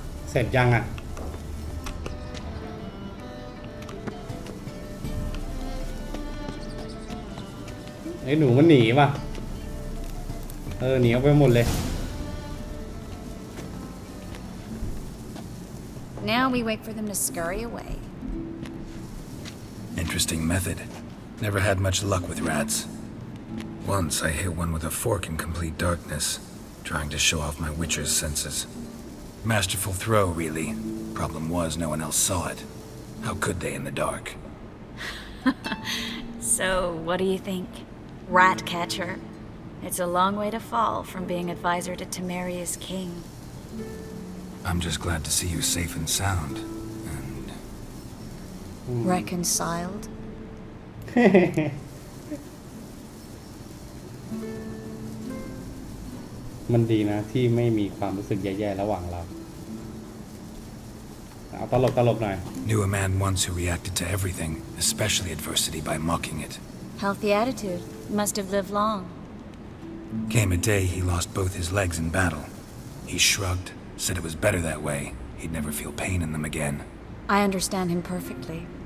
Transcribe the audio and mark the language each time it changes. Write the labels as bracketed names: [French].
[Thai] เสร็จยังอ่ะไอ้หนูมันหนีว่ะหนีออกไปหมดเลย [English] Now we wait for them to scurry away. Interesting method. Never had much luck with rats. Once I hit one with a fork in complete darkness, trying to show off my witcher's senses. Masterful throw, really. Problem was, no one else saw it. How could they in the dark? So, what do you think? Rat catcher? It's a long way to fall from being advisor to Temeria's king. I'm just glad to see you safe and sound. And... Reconciled? [Thai] มันดีนะที่ไม่มีความรู้สึกแย่ๆระหว่างเราเอาตลกๆหน่อย [English] Knew a man once who reacted to everything, especially adversity, by mocking it. Healthy attitude. Must have lived long. Came a day he lost both his legs in battle. He shrugged, said it was better that way. He'd never feel pain in them again. I understand him perfectly.